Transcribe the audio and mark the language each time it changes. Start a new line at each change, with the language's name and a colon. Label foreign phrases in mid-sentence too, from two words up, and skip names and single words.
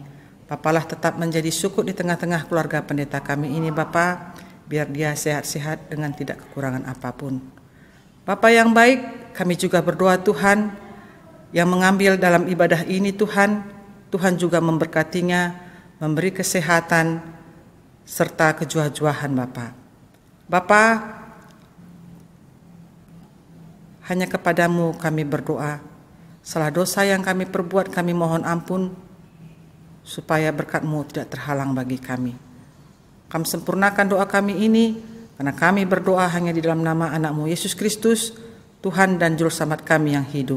Indonesian: Bapalah tetap menjadi sukut di tengah-tengah keluarga pendeta kami ini Bapa, biar dia sehat-sehat dengan tidak kekurangan apapun. Bapa yang baik, kami juga berdoa Tuhan, yang mengambil dalam ibadah ini Tuhan, Tuhan juga memberkatinya, memberi kesehatan, serta kejuah-juahan Bapa. Bapa, hanya kepadamu kami berdoa. Salah dosa yang kami perbuat kami mohon ampun, supaya berkat-Mu tidak terhalang bagi kami. Kami sempurnakan doa kami ini, karena kami berdoa hanya di dalam nama anak-Mu Yesus Kristus, Tuhan dan Juru Selamat kami yang hidup.